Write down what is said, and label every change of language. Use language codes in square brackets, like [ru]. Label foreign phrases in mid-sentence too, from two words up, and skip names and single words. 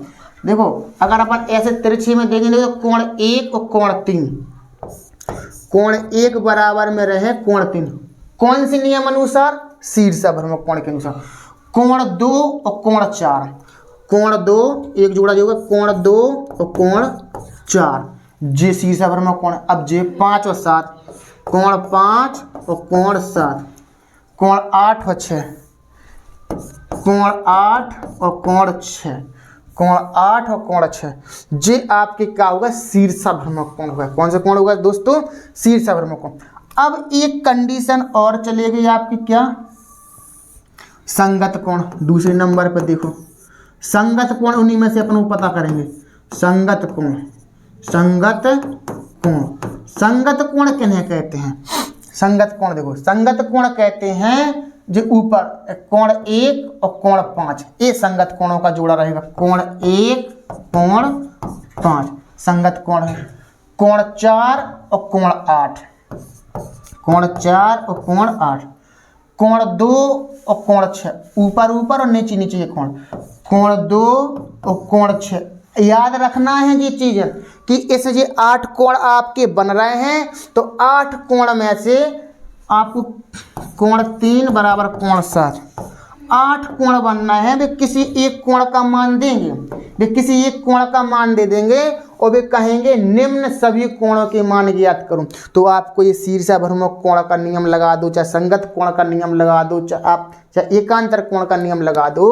[hi] देखो अगर अपन ऐसे तिरछे में देखेंगे तो कोण 1 और कोण 3, कोण 1 बराबर में रहे कोण 3, कौन से नियम अनुसार? शीर्षाभिमुख कोण के अनुसार। कोण 2 और कोण 4, कोण 2 एक जोड़ा जो होगा, कोण 2 और कोण 4, जे शीर्षाभिमुख कोण। अब जे 5 और 7, कोण 5 और कोण 7, कोण 8 और 6, कोण 8 और कोण 6, कोण 8 और कोण 6, जे आपके क्या होगा? शीर्षाभिमुख कोण होगा। कौन सा कोण होगा दोस्तों? शीर्षाभिमुख कोण। अब एक कंडीशन और चलेगी आपकी, क्या? संगत कोण। दूसरे नंबर पर देखो संगत कोण, उन्हीं में से अपन को पता करेंगे। संगत कोण, संगत कोण, संगत कोण किन्हें कहते हैं? संगत कोण देखो, संगत कोण कहते हैं जो ऊपर कोण 1 और कोण 5, ये संगत कोणों का जोड़ा रहेगा। कोण 1 कोण 5 संगत कोण है। कोण 4 और कोण 8, कोण 4 और कोण 8, कोण 2 और कोण 6, ऊपर ऊपर और नीचे नीचे ये कोण, कोण 2 और कोण 6। याद रखना है ये चीज कि इस ये 8 कोण आपके बन रहे हैं, तो 8 कोण में से आपको कोण 3 बराबर कोण 7, 8 कोण बनना है। वे किसी एक कोण का मान देंगे, वे किसी एक कोण का मान दे देंगे और वे कहेंगे निम्न सभी कोणों के मान ज्ञात करूं। तो आपको ये शीर्षाभिमुख कोण का नियम लगा दो, चाहे संगत कोण का नियम लगा दो, चाहे एकांतर कोण का नियम लगा दो।